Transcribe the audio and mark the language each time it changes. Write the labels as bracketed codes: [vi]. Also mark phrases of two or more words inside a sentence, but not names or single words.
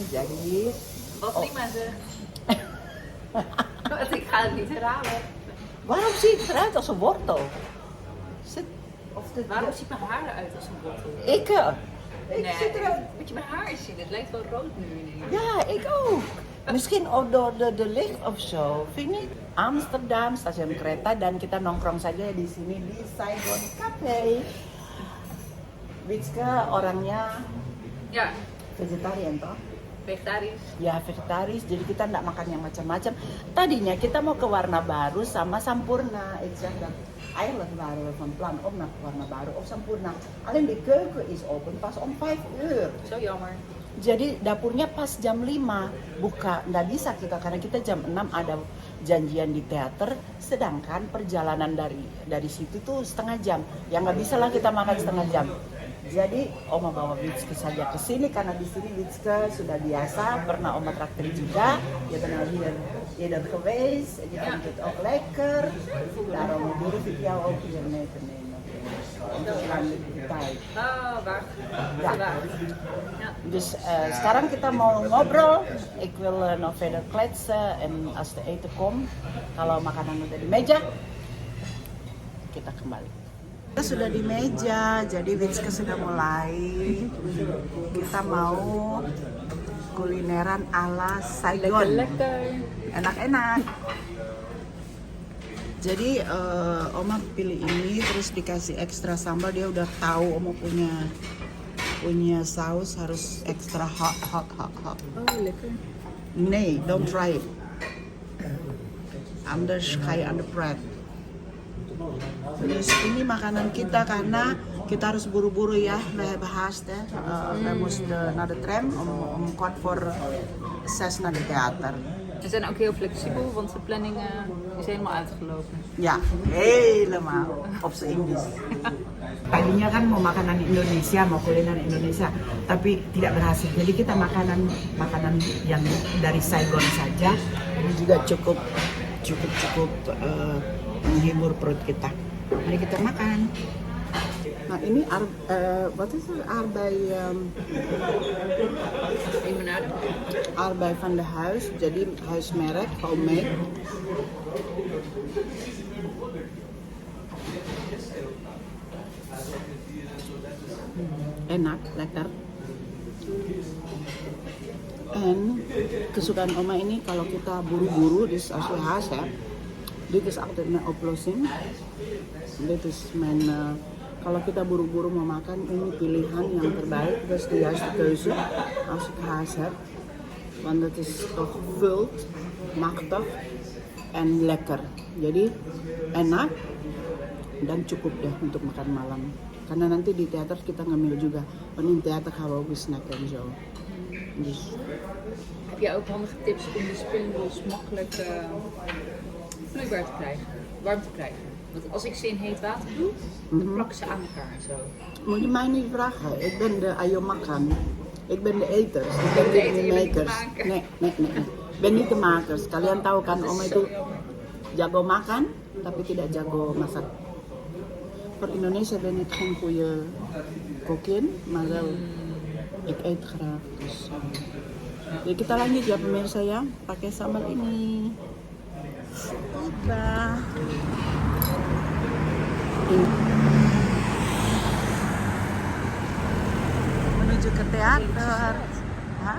[id] Jadi, [nl] Prima ze. Ik ga het niet herhalen. waarom ziet het eruit als een wortel? Waarom ziet mijn haar eruit als een wortel? Ik zit eruit. Moet je mijn haar eens zien? Het lijkt wel rood nu ineens. Ja, ik ook. Misschien ook door de licht of zo, vind je? Amsterdam, [id] stasiun kereta, dan kita nongkrong saja di sini di Saigon Cafe. Witske orangnya [nl] Ja, [en] vegetarian toh? [nl] vegetarisch. [id] Ya vegetaris, jadi kita nggak makan yang macam-macam. Tadinya kita mau ke Warna Baru sama Sampurna. [nl] Ik zeg dat eigenlijk waren we van plan om naar Warna Baru of Sampurna. Alleen de keuken is open pas om 5 uur. Zo jammer. [id] Jadi dapurnya pas jam 5 buka, nggak bisa kita karena kita jam 6 ada janjian di teater, sedangkan perjalanan dari situ tuh setengah jam. Ya nggak bisa lah kita makan setengah jam. Jadi Oma bawa Witske saja ke sini karena di sini Witske sudah biasa, pernah Oma traktir juga. [nl] Je bent al hier eerder geweest, je vindt het ook lekker. Daarom durf ik jou ook hier mee te nemen. [id] Untuk lanjut tijd. [nl] Oh, wacht. Ja. Ja. [id] Dus sekarang kita mau ngobrol. [nl] Ik wil nog verder kletsen en als de eten komt, [id] kalau makanan udah di meja, kita kembali. Kita sudah di meja, jadi Witske sudah mulai. Kita mau kulineran ala Saigon. [nl] Lekker. [id] Enak-enak. Jadi Oma pilih ini terus dikasih ekstra sambal. Dia udah tahu Oma punya saus harus ekstra hot. [nl] Oh, lekker. Nee, [en] don't try it. [nl] anders ga je aan de pret. Dus [id] ini makanan kita karena kita harus buru-buru ya, [nl] we hebben haast hè. We moesten naar de tram om 5:45 naar de theater. We zijn ook heel flexibel, want de planning is helemaal uitgelopen. Ya, helemaal op z'n Indisch. [id] Tadinya kan mau makanan Indonesia, mau kuliner Indonesia, tapi tidak berhasil. Jadi kita makanan yang dari Saigon saja. Ini juga cukup menghibur perut kita. Mari kita makan. Nah ini [nl] wat is het? Limonade. Arbei van de huis, jadi huismerk, homemade. [id] Enak, [nl] lekker. [id] En kesukaan oma ini kalau kita buru-buru, [nl] dus als we haast hebben, dit is altijd mijn oplossing. Dit is mijn, [id] kalau kita buru-buru mau makan, ini pilihan yang terbaik, [nl] dat is de juiste keuze als ik haast heb. Want het is toch vult, machtig en lekker. [id] Jadi enak dan cukup deh untuk makan malam. Karena nanti di teater kita ngemil juga. [nl] Want in theater gaan we ook weer snacken en zo. Dus. Heb jij ook handige tips om de springbolls makkelijk vloeibaar te krijgen, warm te krijgen? Want als ik ze in heet water doe, dan plakken ze aan elkaar en zo. Moet je mij niet vragen. Ik ben de [id] ayo makan. [nl] Ik ben de eters. Ik ben de niet eter, de je bent niet de makers. maker. Nee. Ik ben niet de makers. [id] Kalian tahu kan oma itu jago makan, tapi tidak jago masak. [nl] Voor Indonesia ben ik geen goede kokin, maar wel ik eet graag. Dus, [id] jadi kita lanjut ya pemirsa ya, pakai sambal ini. Kita menuju ke teater. Hah?